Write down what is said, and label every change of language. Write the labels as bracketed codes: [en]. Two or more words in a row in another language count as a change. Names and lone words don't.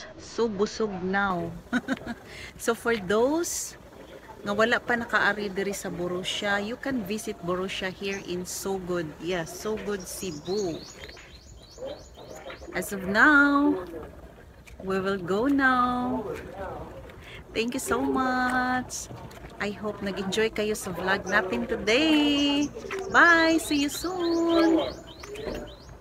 [en] So busog now. So for those [ceb] nga wala pa nakaari diri sa Borussia, [en] you can visit Borussia here in Sogod. Yes, Sogod, Cebu. As of now, we will go now. Thank you so much. I hope [tl] nag-enjoy kayo sa vlog natin [en] today. Bye! See you soon!